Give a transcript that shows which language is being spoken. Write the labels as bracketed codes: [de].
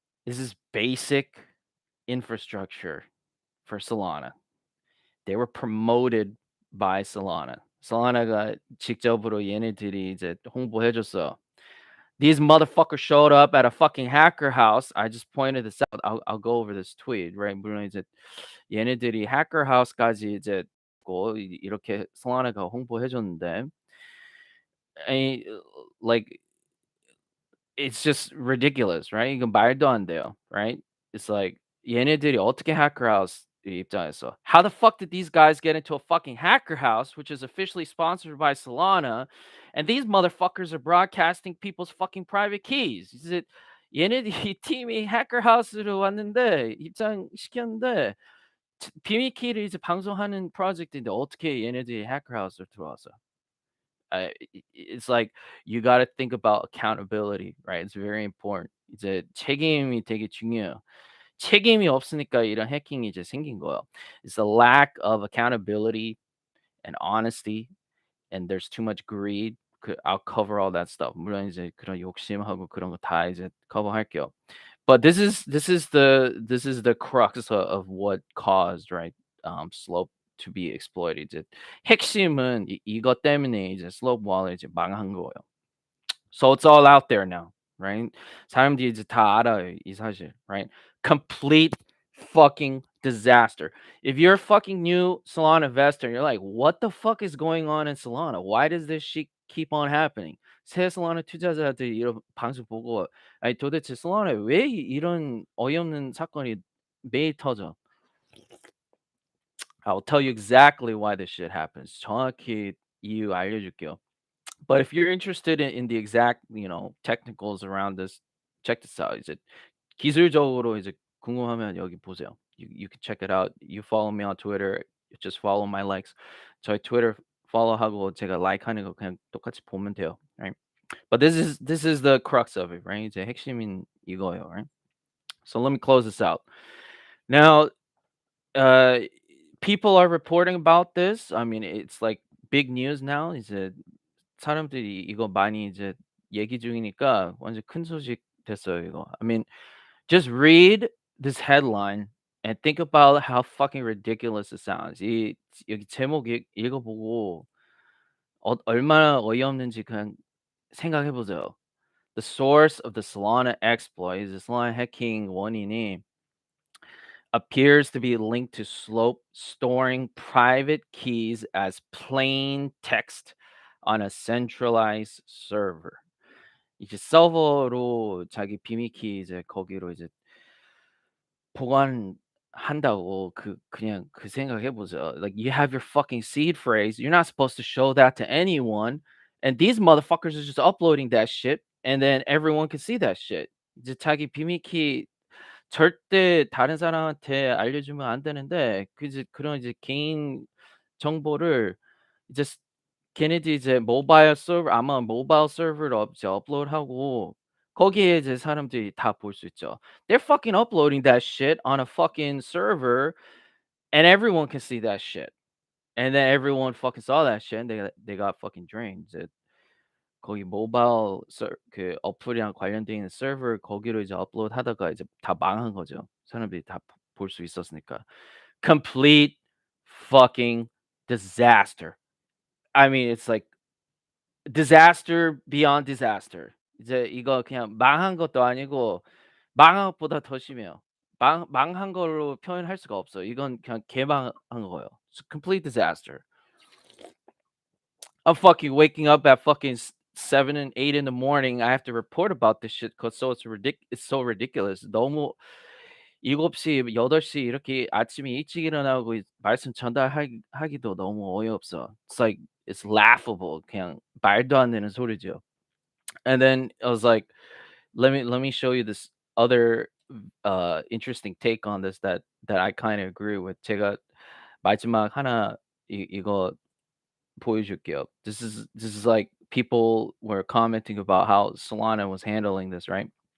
[en] This is basic infrastructure for Solana. They were promoted by Solana. [ko] Solana가 직접으로 얘네들이 이제 홍보해 줬어. [en] These motherfuckers showed up at a fucking hacker house. I just pointed this out. I'll go over this tweet, right? [ko] 물론 이제 얘네들이 hacker house까지 이제 이렇게 Solana가 홍보해 줬는데 아니 [en] like it's just ridiculous, right? [ko] 이건 말도 안 돼요, [en] right? It's like [ko] 얘네들이 어떻게 hacker house 입장에서 [en] how the fuck did these guys get into a fucking hacker house, which is officially sponsored by Solana, and these motherfuckers are broadcasting people's fucking private keys? [ko] 이제 얘네들이 팀이 hacker house로 왔는데 입장시켰는데 비밀 키를 이제 방송하는 프로젝트인데 어떻게 얘네들이 hacker house로 들어왔어요? [en] It's like you got to think about accountability, right? It's very important. [ko] 이제 책임이 되게 중요해요. 책임이 없으니까 이런 해킹이 이제 생긴 거예요. [en] It's a lack of accountability and honesty, and there's too much greed. I'll cover all that stuff. [ko] 물론 이제 그런 욕심하고 그런 거 다 이제 커버할게요. [en] But this is the crux of what caused, right? Slope to be exploited. [ko] 이제 핵심은 이것 때문에 이제 Slope Wallet 이제 망한 거예요. [en] So it's all out there now, right? [ko] 사람들이 이제 다 알아요, 이 사실, [en] right? Complete fucking disaster. If you're a fucking new Solana investor, you're like, what the fuck is going on in Solana? Why does this shit keep on happening? [ko] 새 솔라나 투자자들이 이런 방송 보고 아니 도대체 솔라나에 왜 이런 어이없는 사건이 매일 터져? [en] I'll tell you exactly why this shit happens. [ko] 정확히 이유 알려줄게요. [en] But if you're interested in the exact, technicals around this, check this out. [ko] 이제 기술적으로 이제 궁금하면 여기 보세요. [en] You can check it out. You follow me on Twitter. Just follow my likes. [ko] 저희 Twitter follow하고 제가 like하는 거 그냥 똑같이 보면 돼요. [en] Right? But this is the crux of it, right? [ko] 이제 핵심인 이거예요, [en] right? So let me close this out. Now, uh, people are reporting about this. I mean, it's like big news now. [ko] 이제 사람들이 이거 많이 이제 얘기 중이니까 완전 큰 소식 됐어요, 이거. [en] I mean, just read this headline and think about how fucking ridiculous it sounds. [ko] 이 여기 제목 읽어보고 얼마나 어이없는지 그냥 생각해 보세요. [en] The source of the Solana exploit, the Solana hacking [ko] 원인이 [en] appears to be linked to Slope storing private keys as plain text on a centralized server. [ko] 이제 서버로 자기 비밀키 이제 거기로 이제 보관한다고 그냥 그 생각해 보세요. [en] Like you have your fucking seed phrase. You're not supposed to show that to anyone. And these motherfuckers are just uploading that shit and then everyone can see that shit. [ko] 이제 자기 비밀키 절대 다른 사람한테 알려주면 안 되는데 이제 그런 이제 개인 정보를 이제 걔네들이 이제 모바일 서버 아마 모바일 서버로 이제 업로드하고 거기에 이제 사람들이 다 볼 수 있죠. [en] They're fucking uploading that shit on a fucking server and everyone can see that shit. And then everyone fucking saw that shit and they got fucking drained. [ko] 이제 거기 모바일 그 어플이랑 관련돼 있는 서버 거기로 이제 업로드하다가 이제 다 망한 거죠. 사람들이 다 볼 수 있었으니까. [en] Complete fucking disaster. I mean, it's like disaster beyond disaster. [ko] 이제 이거 그냥 망한 것도 아니고 망한 것보다 더 심해요. 망한 걸로 표현할 수가 없어요. 이건 그냥 개망한 거예요. [en] It's a complete disaster. I'm fucking waking up at fucking 7 and 8 in the morning. I have to report about this shit because it's so ridiculous. [ko] 너무 7시, 8시 이렇게 아침에 일찍 일어나고 말씀 전달하기도 너무 어이없어. [en] It's like it's laughable. [ko] 그냥 말도 안 되는 소리죠. [en] And then I was like, let me show you this other interesting take on this that I kind of agree with. [ko] 제가 마지막 하나 이거 보여줄게요. [en] This is like people were commenting about how Solana was handling this, right?